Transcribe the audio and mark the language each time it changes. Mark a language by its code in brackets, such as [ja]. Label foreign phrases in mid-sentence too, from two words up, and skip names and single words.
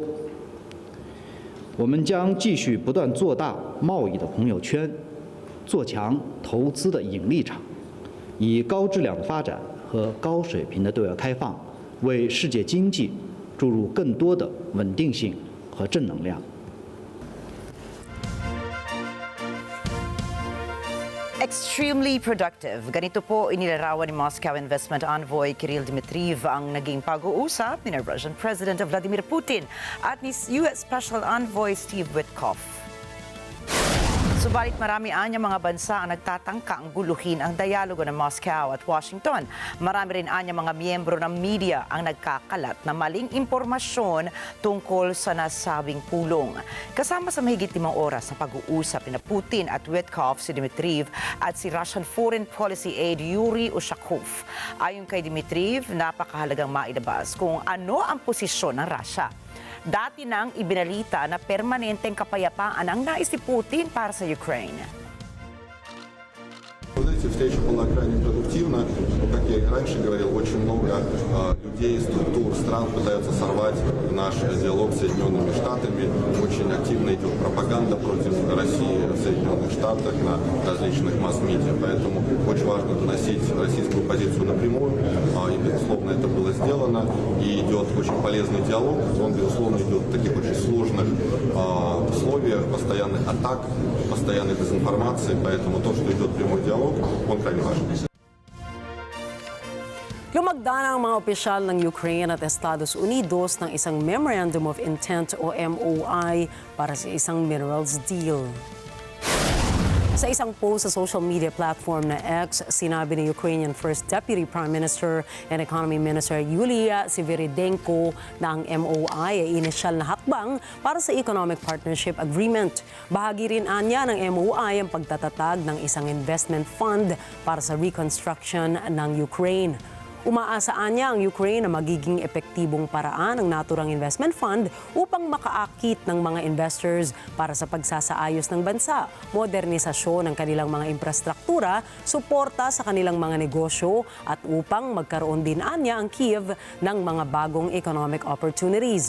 [zh] 我们将继续不断做大贸易的朋友圈，做强投资的引力场，以高质量的发展和高水平的对外开放，为世界经济注入更多的稳定性和正能量。 [en] Extremely productive. [tl] Ganito po inilarawan ni [en] Moscow Investment Envoy [tl] Kirill Dmitriev ang naging pag-uusap ni [en] Russian President [tl] Vladimir Putin at ni [en] US Special Envoy [tl] Steve Witkoff. Subalit marami anya mga bansa ang nagtatangka ang guluhin ang dialogo ng Moscow at Washington. Marami rin anya mga miyembro ng media ang nagkakalat na maling impormasyon tungkol sa nasabing pulong. Kasama sa mahigit 5 oras na pag-uusap ni Putin at Witkoff si Dmitriev at si [en] Russian Foreign Policy Aide [tl] Yuri Ushakov. Ayon kay Dmitriev, napakahalagang mailabas kung ano ang posisyon ng Russia. Dati nang ibinalita na permanenteng kapayapaan ang nais ni Putin para sa Ukraine. [ru] Знаете, встреча была крайне продуктивна. Как я и раньше говорил, очень много людей, структур, стран пытаются сорвать наш диалог с Соединенными Штатами. Очень активно идет пропаганда против России в Соединенных Штатах на различных масс-медиа. Поэтому очень важно доносить российскую позицию напрямую. И, безусловно, это было сделано. И идет очень полезный диалог. Он, безусловно, идет в таких очень сложных условиях, постоянных атак, постоянной дезинформации. Поэтому то, что идет прямой диалог, он крайне важен. [tl] Lumagda na ang mga opisyal ng Ukraine at Estados Unidos ng isang [en] Memorandum of Intent [tl] o MOI para sa isang [en] minerals deal. [tl] Sa isang post sa [en] social media platform [tl] na X, sinabi ni [en] Ukrainian First Deputy Prime Minister and Economy Minister [tl] Yulia Sviridenko na ang MOI ay inisyal na hakbang para sa [en] Economic Partnership Agreement. [tl] Bahagi rin anya ng MOI ang pagtatatag ng isang [en] investment fund [tl] para sa reconstruction ng Ukraine. Umaasaan niya ang Ukraine na magiging epektibong paraan ng naturang [en] investment fund [tl] upang makaakit ng mga investors para sa pagsasaayos ng bansa, modernisasyon ng kanilang mga infrastruktura, suporta sa kanilang mga negosyo at upang magkaroon din anya ang Kiev ng mga bagong [en] economic opportunities.